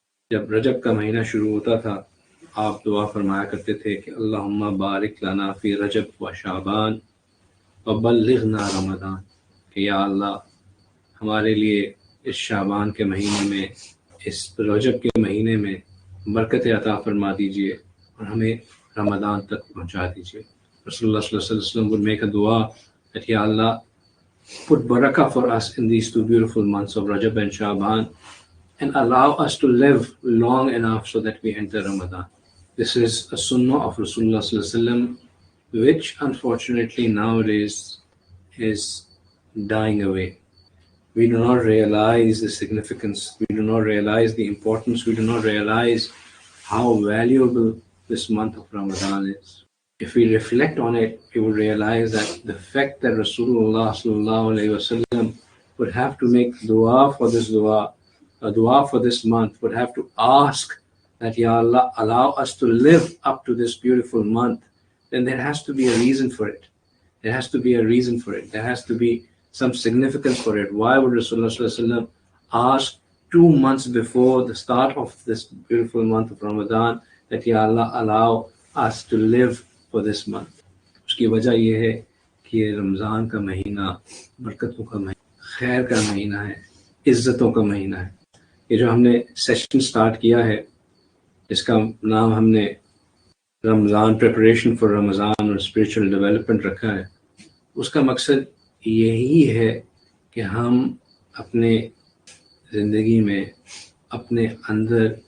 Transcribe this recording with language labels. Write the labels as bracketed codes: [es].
[ur] جب رجب کا مہینہ شروع ہوتا تھا، آپ دعا فرمایا کرتے تھے کہ [ar] اللہم بارک لنا فی رجب و شعبان وبلغنا رمضان، [ur] کہ یا اللہ ہمارے لیے اس شعبان کے مہینے میں، اس رجب کے مہینے میں برکت عطا فرما دیجیے اور ہمیں رمضان تک پہنچا دیجیے۔ رسول اللہ صلی اللہ علیہ وسلم [en] would make a dua that Ya Allah put barakah for us in these two beautiful months of Rajab and Sha'ban and allow us to live long enough so that we enter Ramadan. This is a sunnah of Rasulullah sallallahu alaihi wasallam which unfortunately nowadays is dying away. We do not realize the significance, we do not realize the importance, we do not realize how valuable this month of Ramadan is. If we reflect on it, we will realize that the fact that Rasulullah sallallahu alaihi wasallam would have to make dua for this month, would have to ask that Ya Allah allow us to live up to this beautiful month, then there has to be a reason for it. There has to be a reason for it. There has to be some significance for it. Why would Rasulullah sallallahu alaihi wasallam ask 2 months before the start of this beautiful month of Ramadan that Ya Allah allow us to live for this month? [ur] اس کی وجہ یہ ہے کہ یہ رمضان کا مہینہ برکتوں کا مہینہ، خیر کا مہینہ ہے، عزتوں کا مہینہ ہے۔ یہ جو ہم نے سیشن سٹارٹ کیا ہے، اس کا نام ہم نے رمضان پریپریشن فار رمضان اور اسپریچول ڈیولپمنٹ رکھا ہے۔ اس کا مقصد یہی ہے کہ ہم اپنے زندگی میں اپنے اندر